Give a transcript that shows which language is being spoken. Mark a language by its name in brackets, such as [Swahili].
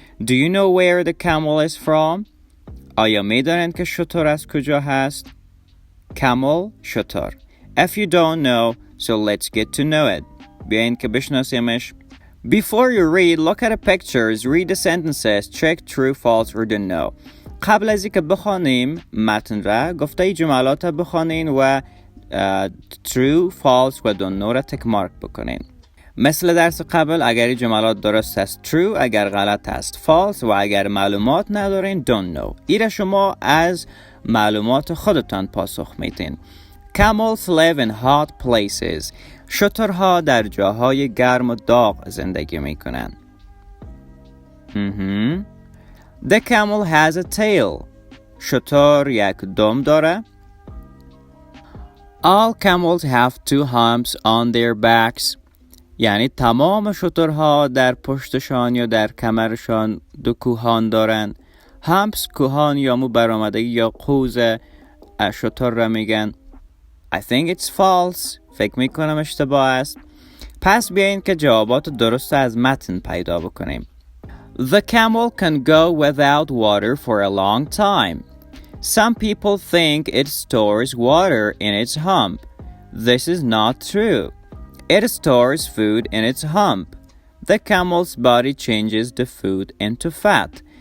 [English] Do you know where the camel is from? [Persian] آیا میدانید که شتر از کجا هست؟ Camel، شتر. [English] If you don't know, so let's get to know it. [Persian] بیاین که بشناسیمش. [English] Before you read, look at the pictures, read the sentences, check true, false or don't know. [Persian] قبل از اینکه بخوانیم متن را، گفته جملات را بخوانین و true, false و don't know را تک مارک بکنین. مثل درس قبل، اگر جملات درست است true، اگر غلط است false و اگر معلومات ندارین don't know. ایره شما از معلومات خودتان پاسخ میدین. [English] Camels live in hot places. [Persian] شترها در جاهای گرم و داغ زندگی میکنن. [English] The camel has a tail. [Persian] شتر یک دم داره. [English] All camels have two humps on their backs. [Persian] یعنی تمام شترها در پشتشان یا در کمرشان دو کوهان دارن. humps کوهان یا مو برآمدگی یا قوز شتر را میگن. [English] I think it's false. [Persian] فکر میکنم اشتباه است. پس بیاین که جوابات درست از متن پیدا بکنیم. [English] The camel can go without water for a long time. Some people think it stores water in its hump. This is not true. It stores food in its hump. The camel's body changes the food into fat.